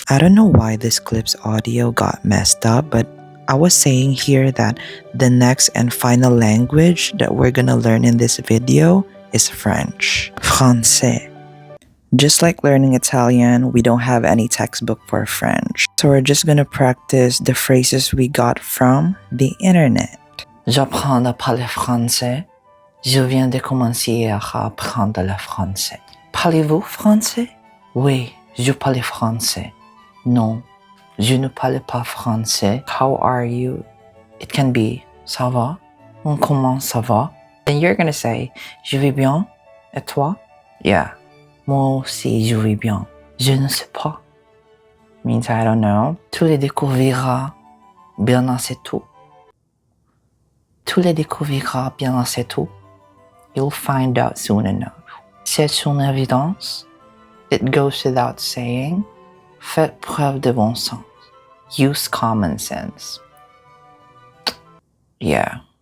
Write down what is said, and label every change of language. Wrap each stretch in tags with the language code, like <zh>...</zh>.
<en>I don't know why this clip's audio got messed up, but I was saying here that the next and final language that we're gonna learn in this video is French. Français. Just like learning Italian, we don't have any textbook for French. So we're just gonna practice the phrases we got from the internet.</en> <fr>J'apprends à parler français. Je viens de commencer à apprendre le français. Parlez-vous français? Oui, je parle français. Non, je ne parle pas français.</fr> <en>How are you? It can be</en> <fr>ça va? Comment ça va?</fr> <en>Then you're gonna say</en> <fr>je vais bien. Et toi?</fr> <en>Yeah.</en> <fr>Moi aussi, je vais bien. Je ne sais pas.</fr> <en>Means I don't know.</en> <fr>Tu le découvriras bien assez tôt. Tu le découvriras bien assez tôt.</fr> <en>You'll find out soon enough.</en> <fr>C'est une évidence.</fr> <en>It goes without saying.</en> <fr>Faites preuve de bon sens.</fr> <en>Use common sense. Yeah.</en>